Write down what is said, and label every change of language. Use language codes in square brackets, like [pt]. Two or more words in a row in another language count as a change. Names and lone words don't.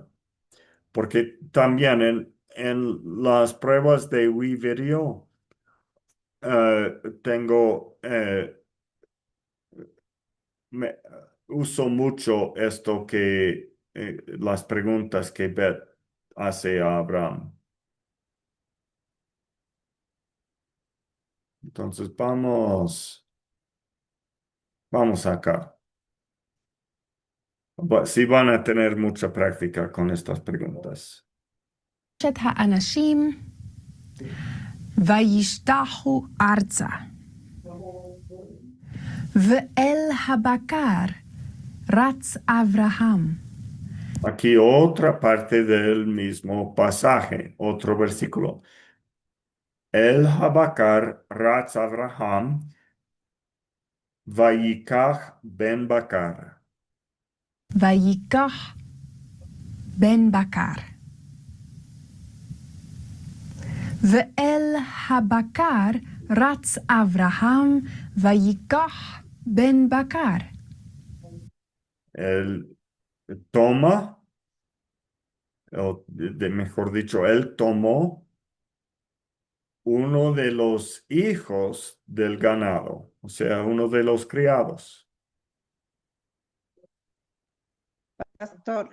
[es] Porque también en las pruebas de WeVideo tengo, me- uso mucho esto las preguntas que Beth hace a Abraham. Entonces vamos acá. Sí van a tener mucha práctica con estas preguntas. [he] האנשים וישתחו ארצה. ואל הבקר רץ אברהם. [es] Aquí otra parte del mismo pasaje, otro versículo. [he] אל הבקר רץ אברהם ויקח בן בקר. ויקח בן בקר. ואל הבקר רץ אברהם ויקח בן בקר. [es] Él toma, mejor dicho, él tomó uno de los hijos del ganado, o sea, uno de los criados. Pastor,